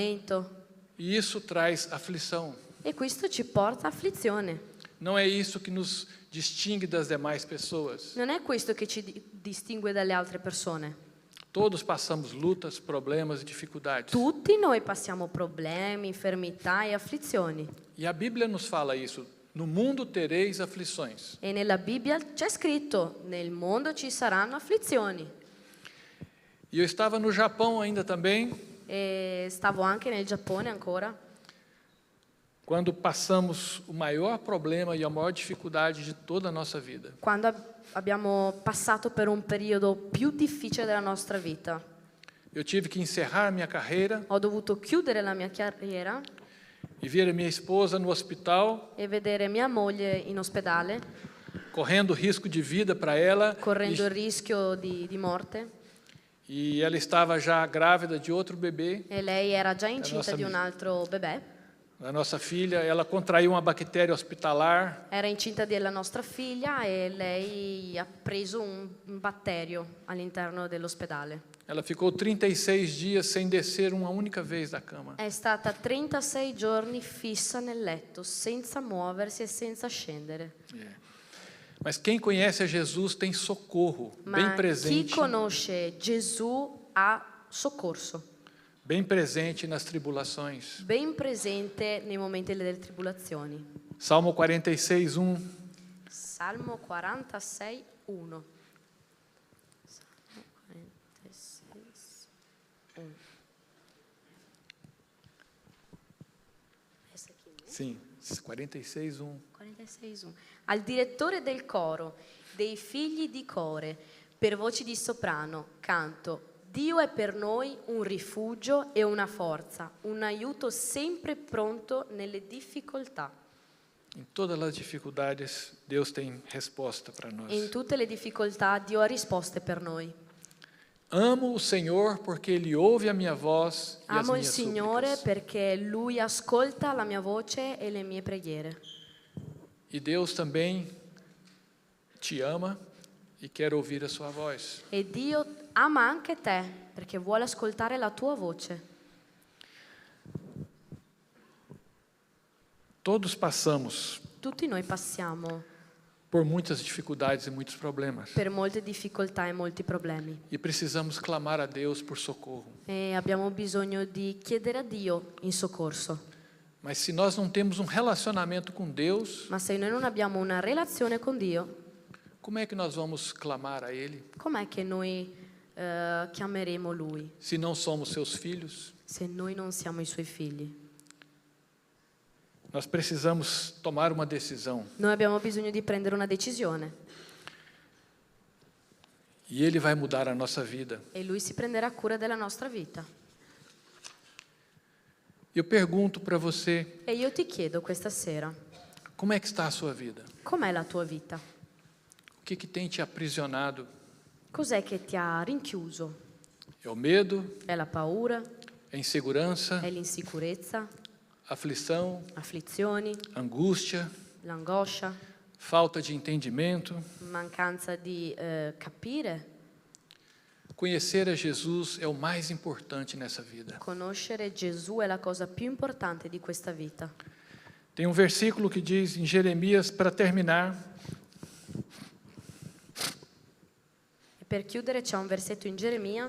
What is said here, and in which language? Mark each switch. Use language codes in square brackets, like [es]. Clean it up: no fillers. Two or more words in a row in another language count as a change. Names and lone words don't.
[pt] E isso traz aflição. [it] E questo ci porta afflizione. [pt] Não é isso que nos distingue das demais pessoas. [it] Non è questo che ci distingue dalle altre persone. [pt] Todos passamos lutas, problemas e dificuldades. [it] Tutti noi passiamo problemi, infermità e afflizioni. [pt] E a Bíblia nos fala isso. No mundo tereis aflições. [it] E nella Bibbia c'è scritto: nel mondo ci saranno afflizioni. [pt] E eu estava no Japão ainda também, [it] E stavo anche nel Giappone ancora, [pt] quando passamos o maior problema e a maior dificuldade de toda a nossa vida. [it] quando abbiamo passato per un periodo più difficile della nostra vita. [pt] Eu tive que encerrar minha carreira [it] Ho dovuto chiudere la mia carriera [pt] e ver a minha esposa no hospital, [it] e vedere mia moglie in ospedale, [pt] correndo risco de vida para ela. [it] correndo il rischio di morte. [pt] E ela estava já grávida de outro bebê, [it] E lei era già incinta nostra di un altro bebè. [pt] a nossa filha. Ela contraiu uma bactéria hospitalar [it] Era incinta della nostra figlia e lei ha preso un batterio all'interno dell'ospedale. [pt] Ela ficou 36 dias sem descer uma única vez da cama. [it] È stata 36 giorni fissa nel letto, senza muoversi e senza scendere. [pt] Mas quem conhece a Jesus tem socorro, bem [it] Ma chi [pt] presente, [it] conosce Gesù ha soccorso, [pt] bem presente nas tribulações. [it] ben presente nei momenti delle tribolazioni. [pt] Salmo 46:1. [it] Salmo 46, 1. Salmo 46, 1. [pt] Essa aqui, né? Sim, 46:1. 46:1. [it] Al direttore del coro, dei figli di Core, per voci di soprano, canto: Dio è per noi un rifugio e una forza, un aiuto sempre pronto nelle difficoltà. [pt] Em todas as dificuldades, Deus tem resposta para nós. [it] E in tutte le difficoltà Dio ha risposte per noi. [pt] Amo o Senhor porque Ele ouve a minha voz e as [it] Amo il [pt] minhas [it] Signore [pt] súplicas. [it] perché Lui ascolta la mia voce e le mie preghiere. [pt] E Deus também te ama e quer ouvir a sua voz. [it] E Dio ama anche te perché vuole ascoltare la tua voce. [pt] Todos passamos [it] Tutti noi passiamo [pt] por muitas dificuldades e muitos problemas. [it] per molte difficoltà e molti problemi. [pt] E precisamos clamar a Deus por socorro. [it] E abbiamo bisogno di chiedere a Dio in soccorso. [pt] Mas se nós não temos um relacionamento com Deus, [it] Ma se noi non abbiamo una relazione con Dio, [pt] como é que nós vamos clamar a Ele [it] com'è che noi chiameremo Lui [pt] se não somos seus filhos? [it] se noi non siamo i Suoi figli? [pt] Nós precisamos tomar uma decisão. [it] Noi abbiamo bisogno di prendere una decisione [pt] E Ele vai mudar a nossa vida. [it] e Lui si prenderà cura della nostra vita. [pt] Eu pergunto para você, [it] E io ti chiedo questa sera, [pt] como é que está a sua vida? [it] com'è la tua vita? [pt] O que tem te aprisionado? [it] Cos'è che ti ha rinchiuso? [pt] É o medo? [it] È la paura? [pt] É a insegurança? [it] È l'insicurezza? [pt] Aflição? [it] Afflizioni? [pt] Angústia? [it] L'angoscia? [pt] Falta de entendimento? [it] Mancanza di capire? [pt] Conhecer a Jesus é o mais importante nessa vida. [it] Conoscere Gesù è la cosa più importante di questa vita. [pt] Tem um versículo que diz em Jeremias, para terminar, [it] E per chiudere c'è un versetto in Geremia